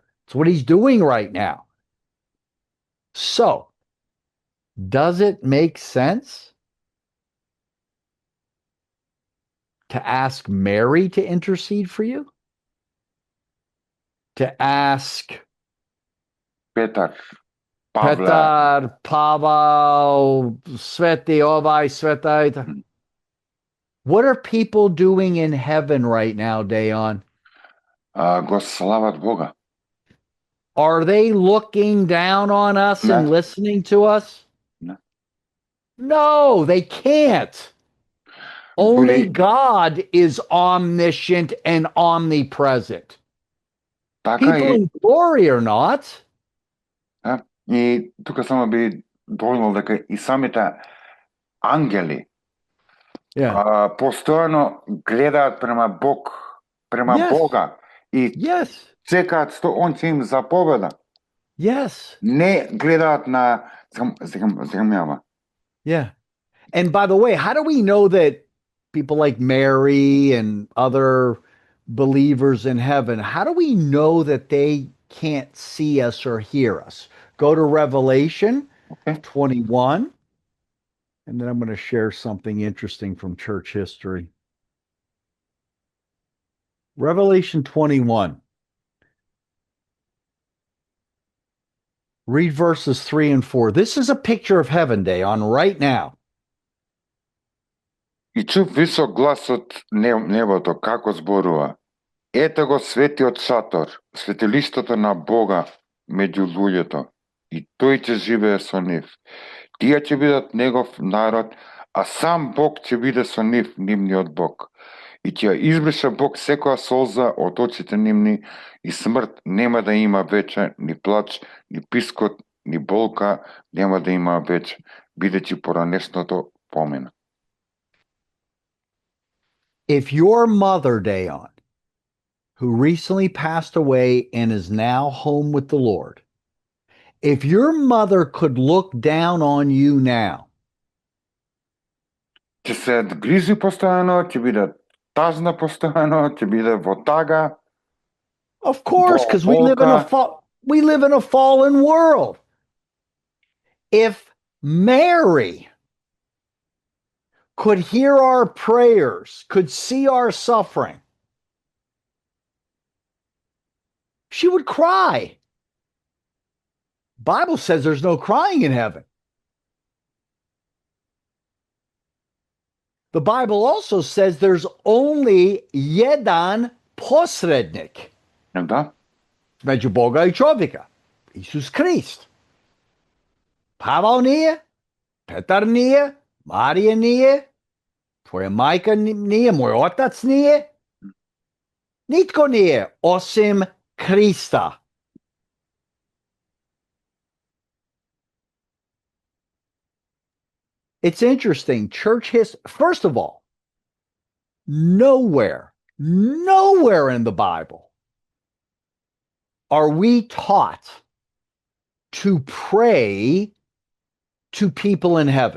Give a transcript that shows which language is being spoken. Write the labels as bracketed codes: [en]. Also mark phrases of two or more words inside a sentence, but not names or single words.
[en] It's what he's doing right now. So, does it make sense to ask Mary to intercede for you? To ask Petar, [mk] Павел, Свети овај, Светај. [en] What are people doing in heaven right now, Dejan? [mk] Го слават Бога. [en] Are they looking down on us and listening to us? No, they can't. Only God is omniscient and omnipresent. People in glory are not. [mk] И тука само би дојнал дека и самите ангели постојано гледаат према Бог, према Бога и чекаат што он ќе им заповеда. Не гледаат на земјава. [en] Yeah. And by the way, how do we know that people like Mary and other believers in heaven, how do we know that they can't see us or hear us? Go to Revelation 21, and then I'm going to share something interesting from church history. Revelation 21. Read verses 3 and 4. This is a picture of heaven day on right now. [mk] И чув висок глас од небото, како зборува: Ете го светиот шатор, светилиштето на Бога меѓу луѓето, и тој ќе живее со нив. Тие ќе бидат негов народ, а сам Бог ќе биде со нив, нивниот Бог. И ќе ја избриша Бог секоја солза од очите нивни, и смрт нема да има вече, ни плач, ни пискот, ни болка нема да има вече, бидејќи поранешното помина. [en] If your mother, Dayon, who recently passed away and is now home with the Lord, if your mother could look down on you now, [mk] Ќе се гризи постојано, ќе биде тажна постојано, ќе биде во тага, [en] of course, because [mk] болка. [en] we live in a fallen world. If Mary could hear our prayers, could see our suffering, she would cry. Bible says there's no crying in heaven. The Bible also says there's only [hr] jedan posrednik [mk] Да? [hr] među Boga i čovjeka, Isus Krist. Pavao nije, Petar nije, Marija nije, tvoja majka nije, moj otac nije, nitko nije osim Krista. [en] It's interesting. Church history, first of all, nowhere in the Bible are we taught to pray to people in heaven.